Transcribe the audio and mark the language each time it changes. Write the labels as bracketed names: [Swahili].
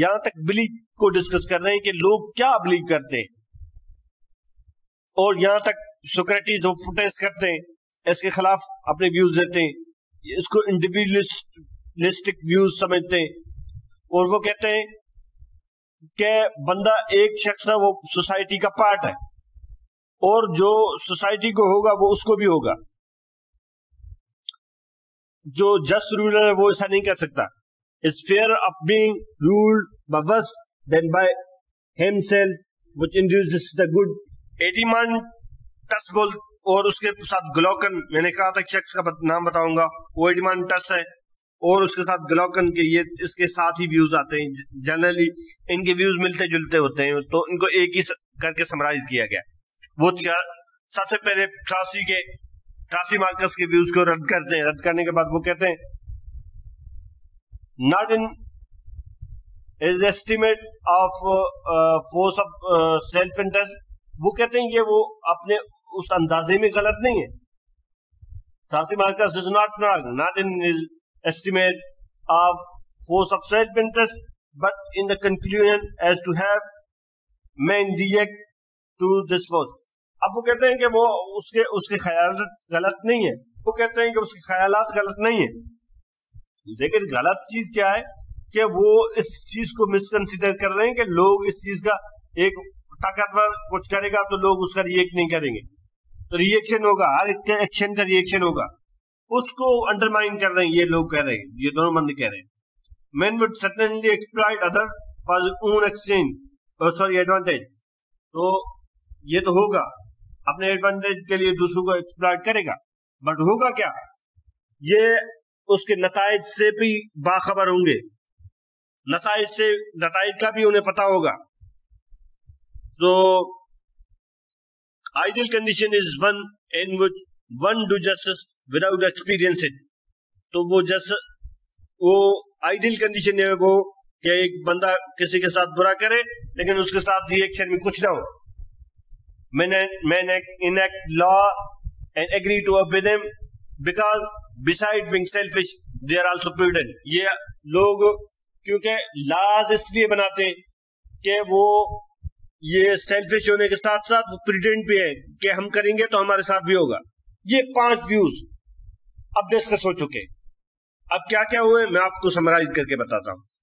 [Urdu] یہاں تک بلیف کو ڈسکس کر رہے ہیں کہ لوگ کیا بلیو کرتے ہیں, اور یہاں تک سوکریٹیز پروٹیسٹ کرتے ہیں, اس کے خلاف اپنے ویوز دیتے ہیں, اس کو انڈیویجولسٹک ویوز سمجھتے ہیں, اور وہ کہتے ہیں کہ بندہ ایک شخص ہے, وہ سوسائٹی کا پارٹ ہے, اور جو سوسائٹی کو ہوگا وہ اس کو بھی ہوگا. جو جسٹ رولر ہے وہ ایسا نہیں کر سکتا. [English] It's fear of being ruled by worse than by himself which induces the good. [Urdu] ایڈیمان ٹسبل اور اس کے ساتھ گلوکن, میں نے کہا تھا شخص کا نام بتاؤں گا, وہ ایڈیمان ٹس ہے, اور اس کے ساتھ گلوکن کے یہ اس کے ساتھ ہی ویوز آتے ہیں. جنرلی ان کے ویوز ملتے جلتے ہوتے ہیں, تو ان کو ایک ہی کر کے سمرائز کیا گیا. وہ سب سے پہلے ٹراسی مارکس کے ویوز کو رد کرتے ہیں. رد کرنے کے بعد وہ کہتے ہیں [English] not in his estimate of force of self-interest. [Urdu] وہ کہتے ہیں کہ وہ اپنے اس اندازے میں غلط نہیں ہے. [English] Thrasymachus does not wrong, not in his estimate of force of self-interest, but in the conclusion as to have main react to this force. [Urdu] اب وہ کہتے ہیں کہ وہ اس کے خیالات غلط نہیں ہے. وہ کہتے ہیں کہ اس کے خیالات غلط نہیں ہے, لیکن غلط چیز کیا ہے کہ وہ اس چیز کو مسکنسیڈر کر رہے ہیں کہ لوگ اس چیز کا ایک طاقتور کچھ کرے گا تو لوگ اس کا ریئیکٹ نہیں کریں گے, تو ریئیکشن ہوگا, ہر ایکشن کا ریئیکشن ہوگا. اس کو انڈرمائن کر رہے ہیں یہ لوگ کہہ رہے ہیں, یہ دونوں بندے کہہ رہے ہیں. [English] Men would certainly exploit other for his own advantage. [Urdu] تو یہ تو ہوگا, اپنے ایڈوانٹیج کے لیے دوسروں کو ایکسپلائٹ کرے گا, بٹ ہوگا کیا, یہ اس کے نتائج سے بھی باخبر ہوں گے, نتائج کا بھی انہیں پتا ہوگا. [English] تو ideal condition is one in which one do justice without experience it. [Urdu] تو وہ ideal condition ہے وہ کہ ایک بندہ کسی کے ساتھ برا کرے لیکن اس کے ساتھ ریئیکشن میں کچھ نہ ہو. [English] Men enact law and agree to obey them because besides being selfish they are also prudent. [Urdu] یہ لوگ کیونکہ لاز اس لیے بناتے ہیں کہ وہ یہ سیلفش ہونے کے ساتھ ساتھ وہ پریڈنٹ بھی ہے کہ ہم کریں گے تو ہمارے ساتھ بھی ہوگا. یہ 5 ویوز اب ڈسکس ہو چکے. اب کیا کیا ہوئے میں آپ کو سمرائز کر کے بتاتا ہوں.